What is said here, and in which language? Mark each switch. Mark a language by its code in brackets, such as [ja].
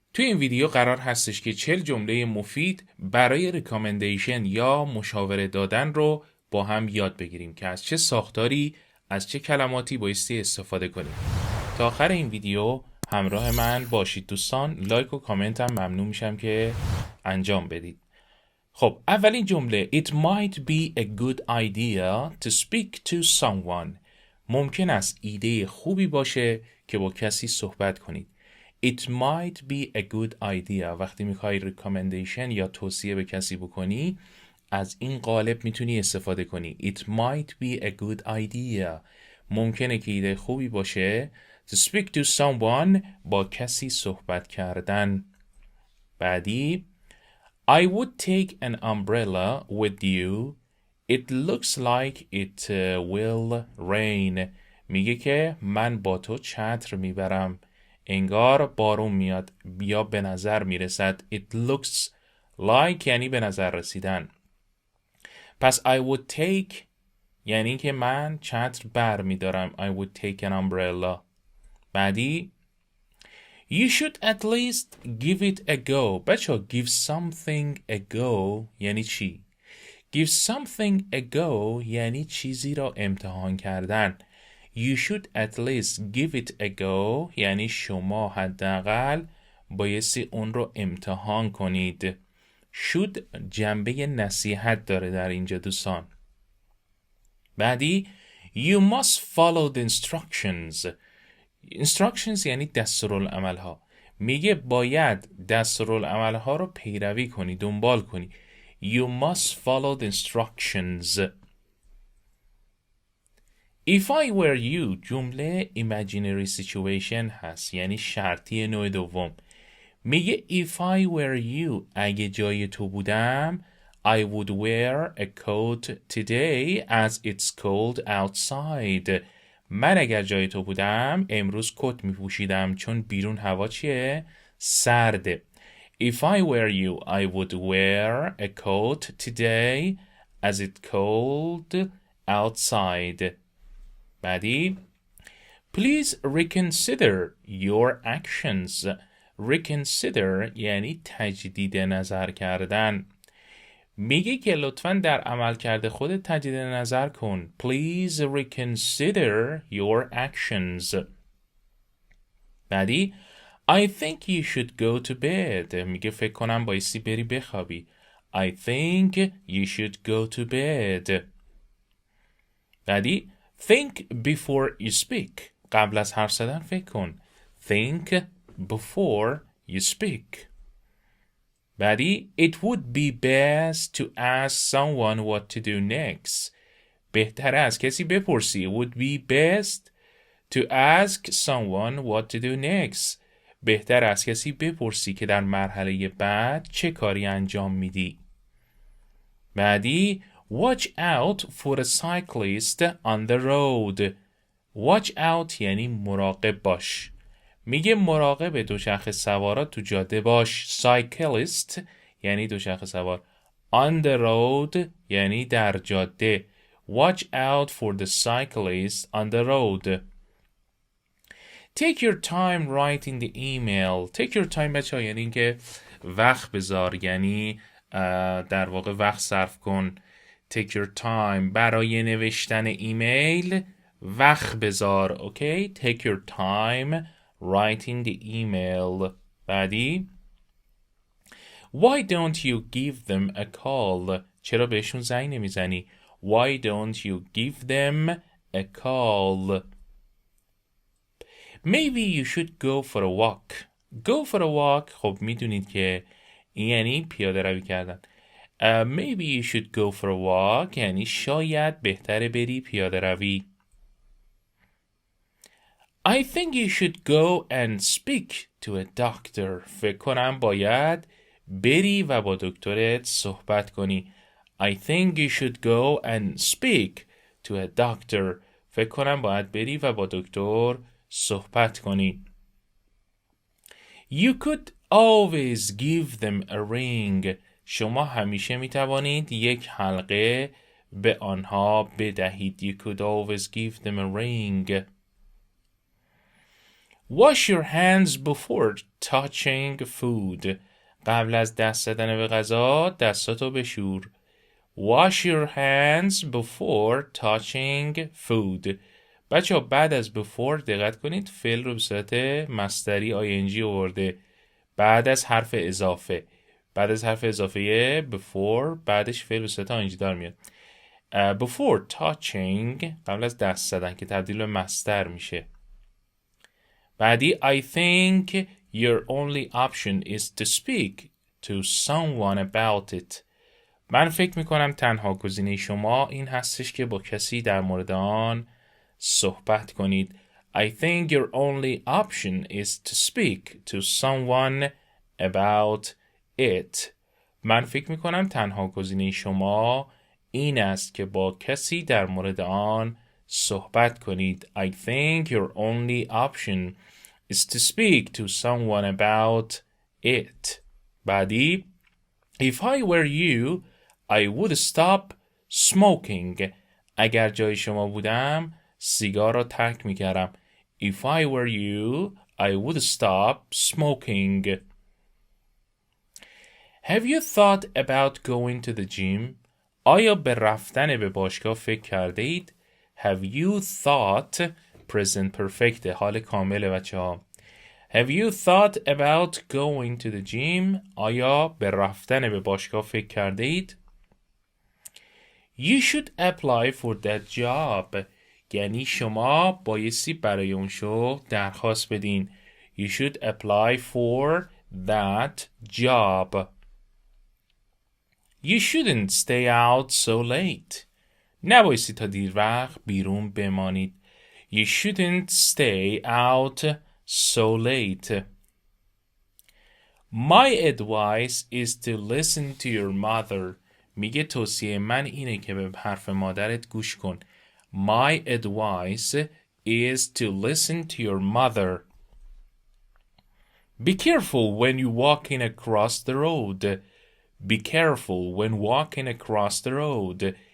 [fa] توی این ویدیو قرار هستش که 40 جمله مفید برای ریکامندیشن یا مشاوره دادن رو با هم یاد بگیریم که از چه ساختاری، از چه کلماتی بایستی استفاده کنیم. تا آخر این ویدیو همراه من باشید دوستان. لایک و کامنت هم ممنون میشم که انجام بدید. خب اولین جمله [en] It might be a good idea to speak to someone. [fa] ممکن است ایده خوبی باشه که با کسی صحبت کنید. [en] It might be a good idea. [fa] وقتی میخوای recommendation یا توصیه به کسی بکنی از این قالب میتونی استفاده کنی. [en] It might be a good idea. [fa] ممکنه که ایده خوبی باشه [en] to speak to someone. [fa] با کسی صحبت کردن. [en] بعدی I would take an umbrella with you. It looks like it will rain. [fa] میگه که من با تو چتر میبرم. انگار بارون میاد یا به نظر میرسد. [en] It looks like [fa] یعنی به نظر رسیدن. پس [en] I would take [fa] یعنی که من چتر بر میدارم. [en] I would take an umbrella. بعدی You should at least give it a go. [fa] بچه [en] give something a go [fa] یعنی چی؟ [en] Give something a go [fa] یعنی چیزی را امتحان کردن. [en] You should at least give it a go [fa] یعنی شما حداقل بایستی اون رو امتحان کنید. should جنبه نصیحت داره در اینجا دوستان. [en] بعدی You must follow the instructions. [fa] instructions یعنی دستورالعمل ها. میگه باید دستورالعمل ها رو پیروی کنی، دنبال کنی. [en] You must follow the instructions. If I were you [fa] جمله [en] imaginary situation [fa] هست یعنی شرطی نوع دوم. میگه [en] if I were you [fa] اگه جای تو بودم [en] I would wear a coat today as it's cold outside. [fa] من اگر جای تو بودم امروز کت می پوشیدم چون بیرون هوا چیه؟ سرده. [en] If I were you I would wear a coat today as it's cold outside. بعدی Please reconsider your actions. [fa] Reconsider یعنی تجدید نظر کردن. میگه که لطفاً در عمل کرده خودت تجدید نظر کن. [en] Please reconsider your actions. بعدی I think you should go to bed. [fa] میگه فکر کنم بایستی بری بخوابی. [en] I think you should go to bed. بعدی Think before you speak. [fa] قبل از حرف زدن فکر کن. [en] Think before you speak. بعدی It would be best to ask someone what to do next. [fa] بهتره از کسی بپرسی. [en] It would be best to ask someone what to do next. [fa] بهتر از کسی بپرسی که در مرحله بعد چه کاری انجام میدی. [en] بعدی Watch out for a cyclist on the road. Watch out [fa] یعنی مراقب باش. میگه مراقب دوچرخه سوارا تو جاده باش. Cyclist یعنی دوچرخه سوار. [en] On the road [fa] یعنی در جاده. [en] Watch out for the cyclist on the road. Take your time writing the email. Take your time [fa] بچه ها یعنی اینکه وقت بذار یعنی در واقع وقت صرف کن. [en] Take your time [fa] برای نوشتن ایمیل وقت بذار. [en] Okay Take your time writing the email. بعدی Why don't you give them a call? [fa] چرا بهشون زنگ نمیزنی؟ [en] Why don't you give them a call? Maybe you should go for a walk. Go for a walk [fa] خب میدونید که یعنی پیاده روی کردن. [en] Maybe you should go for a walk [fa] یعنی شاید بهتره بری پیاده روی. [en] I think you should go and speak to a doctor. [fa] فکر کنم باید بری و با دکترت صحبت کنی. [en] I think you should go and speak to a doctor. [fa] فکر کنم باید بری و با دکتر صحبت کنی. [en] You could always give them a ring. [fa] شما همیشه می توانید یک حلقه به آنها بدهید. [en] You could always give them a ring. Wash your hands before touching food. [fa] قبل از دست زدن به غذا دستاتو بشور. [en] Wash your hands before touching food. [fa] بچه ها بعد از before دقت کنید فعل رو به صورت مصدری ING آورده بعد از حرف اضافه. بعد از حرف اضافه before بعدش فعل به صورت ING دار میاد. [en] Before touching [fa] قبل از دست زدن که تبدیل به مصدر میشه. [en] بعدی I think your only option is to speak to someone about it. [fa] من فکر میکنم تنها گزینه شما این هستش که با کسی در مورد آن صحبت کنید. [en] I think your only option is to speak to someone about it. [fa] من فکر میکنم تنها گزینه شما این است که با کسی در مورد آن صحبت کنید. [en] I think your only option is to speak to someone about it. بعدی If I were you, I would stop smoking. [fa] اگر جای شما بودم سیگار را ترک میکردم. [en] If I were you, I would stop smoking. Have you thought about going to the gym? [fa] آیا به رفتن به باشگاه فکر کرده اید؟ [en] Have you thought present perfect [fa] حال کامل بچه ها. [en] Have you thought about going to the gym? [fa] آیا به رفتن به باشگاه فکر کرده اید؟ [en] You should apply for that job. [fa] یعنی شما بایستی برای اون شغل درخواست بدین. [en] You should apply for that job. You shouldn't stay out so late. [fa] نبایستی تا دیر وقت بیرون بمانید. [en] You shouldn't stay out so late. My advice is to listen to your mother. [fa] میگه توصیه من اینه که به حرف مادرت گوش کن. [en] My advice is to listen to your mother. Be careful when you're walking across the road. Be careful when walking across the road.